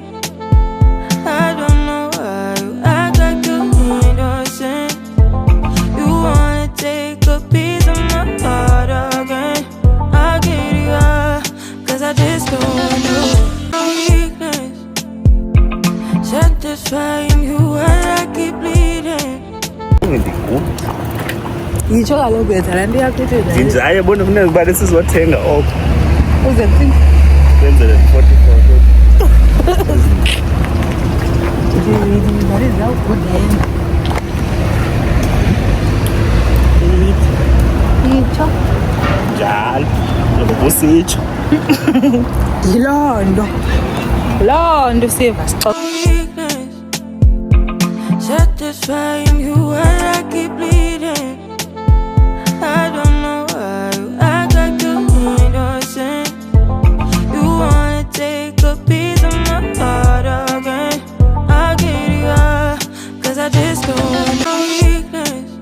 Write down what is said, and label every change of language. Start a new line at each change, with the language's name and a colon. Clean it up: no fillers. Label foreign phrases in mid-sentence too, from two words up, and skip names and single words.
English: I don't know why you act like you innocent. You wanna take a piece of my heart again. I'll get you up, cause I just don't want weakness. Satisfying you while I keep bleeding.
Xhosa: Yitsho kaloku yenza laa nto yakho ithi Nje hayi bona kufuneka uba sizothenga oko. uzentsini Kwenzele 44.
English: What is that good name?
Xhosa: Yitsho Njalo. Ubusitsho. yiloo nto siva sixoxa.
English: Satisfying you while I keep bleeding. I don't know why you act like you innocent. You wanna take a piece of my heart again. I'll get you up, cause I just don't want weakness.